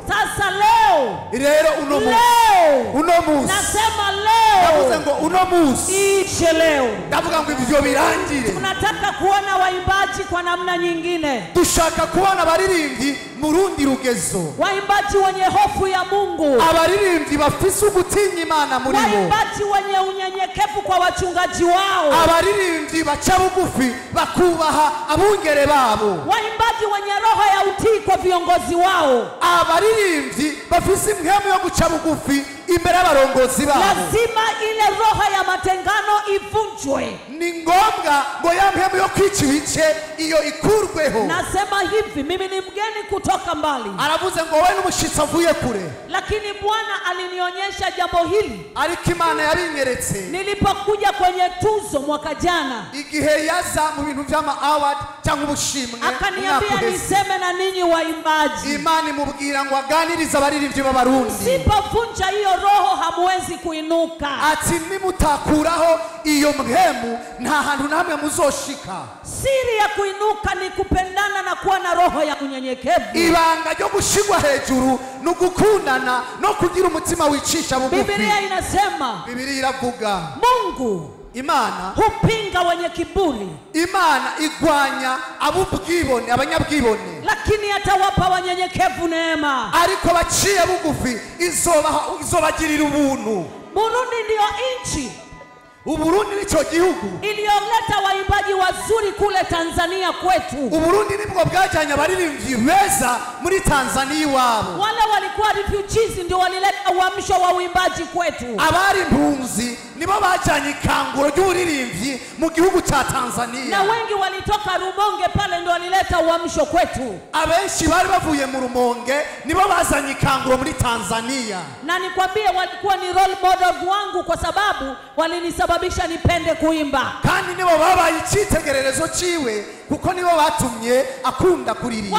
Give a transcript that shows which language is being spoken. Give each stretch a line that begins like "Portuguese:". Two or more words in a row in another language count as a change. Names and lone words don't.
Swahili: Sasa leo,
Rundi: rero uno munsi
Swahili: nasema leo,
Rundi: ndavuze ngo uno munsi
Swahili: ishe leo.
Rundi: Ndavuga ngo ivyo birangire.
Swahili: Tunataka kuona waimbaji kwa namna nyingine.
Rundi: Dushaka kuona abaririmbyi mu rundi rugezo.
Swahili: Waimbaji wenye hofu ya Mungu.
Rundi: Abaririmbyi bafise ugutinya Imana muri bo.
Swahili: Waimbaji wenye unyenyekevu kwa wachungaji wao.
Rundi: Abaririmbyi baca bugufi bakubaha abungere babo.
Swahili: Waimbaji wenye roho ya utii kwa viongozi wao.
Rundi: Abaririmbyi bafise impwemu yo guca bugufi imbere y'abarongozi babo.
Swahili: Lazima ile roho ya matengano ivunjwe.
Rundi: Ni ngombwa ngo ya mpemu yo kwica ibice iyo ikurweho.
Swahili: Nasema hivi, mimi ni mgeni kutoka mbali.
Rundi: Aravuze ngo wewe n'umushitsi avuye kure.
Swahili: Lakini Bwana alinionyesha jambo hili.
Rundi: Ariko Imana yabinyeretse.
Swahili: Nilipokuja kwenye tuzo mwaka jana.
Rundi: Igihe yaza mu bintu vy'ama award cyangwa ubushimwe.
Swahili: Akaniambia niseme na ninyi waimbaji.
Rundi: Imana imubwira ngo aganiriza abaririmbyi b'abarundi.
Swahili: Msipovunja hiyo roho hamwezi kuinuka.
Rundi: Ati nimutakuraho iyo mpemu nta hantu namwe muzoshika.
Swahili: Siri ya kuinuka ni kupendana na kuwa na roho ya unyenyekevu.
Rundi: Ibanga ryo gushigwa hejuru no gukundana no kugira umutima wicisha bugufi.
Swahili: Biblia inasema,
Rundi: Biblia iravuga
Swahili: Mungu
Rundi: Imana
Swahili: hupinga wenye kiburi.
Rundi: Imana igwanya abubwibone abanyabwibone.
Swahili: Lakini atawapa wanyenyekevu neema.
Rundi: Ariko baciye bugufi izobagirira ubuntu.
Swahili: Burundi ndio nchi
Rundi: Uburundi nico gihugu
Swahili: iliyoleta waimbaji wazuri kule Tanzania kwetu.
Rundi: Uburundi nibwo bwajanye abaririmbyi beza muri Tanzania iwabo.
Swahili: Wale walikuwa refugees ndio walileta uamsho wa uimbaji kwetu.
Rundi: Abari impunzi nibo bajanye ikanguro ry'uburirimbyi mu gihugu cha Tanzania.
Swahili: Na wengi walitoka Rumonge pale ndio walileta uamsho kwetu.
Rundi: Abenshi bari bavuye mu Rumonge nibo bazanye ikanguro muri Tanzania.
Swahili: Na nikwambie walikuwa ni
English: role models
Swahili: wangu kwa sababu walinisababisha nipende kuimba.
Rundi: Kandi nibo babaye icitegererezo ciwe kuko nibo batumye akunda kuririmba.